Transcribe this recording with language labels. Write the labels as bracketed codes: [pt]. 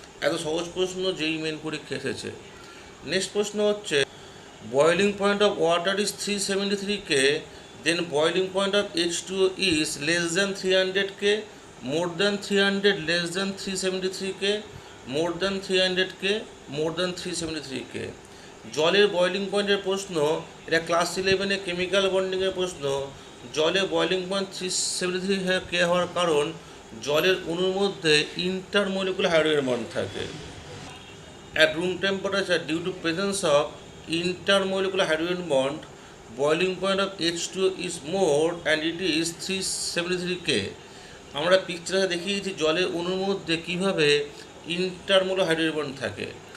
[bn] এত সহজ প্রশ্ন যেই মেন পরীক্ষা এসেছে। [en] next [bn] প্রশ্ন হচ্ছে, [en] Boiling point of water is 373 K, then boiling point of H2O is less than 300 K, more than 300, less than 373 K, more than 300 K, more than 373 K। [bn] জলের boiling পয়েন্টের প্রশ্ন, এটা ক্লাস 11-এ কেমিক্যাল বন্ডিংয়ের প্রশ্ন। জলে বয়লিং পয়েন্ট 373 K হওয়ার কারণ জলের অণুর মধ্যে ইন্টারমলিকুলার হাইড্রোজেন বন্ড থাকে। [en] At room temperature, due to presence of intermolecular hydrogen bond, boiling point of H2O is more and it is 373 K. [bn] আমরা পিকচারে দেখিয়েছি জলের অণুর মধ্যে কীভাবে ইন্টারমোলার হাইড্রোজেন বন্ড থাকে।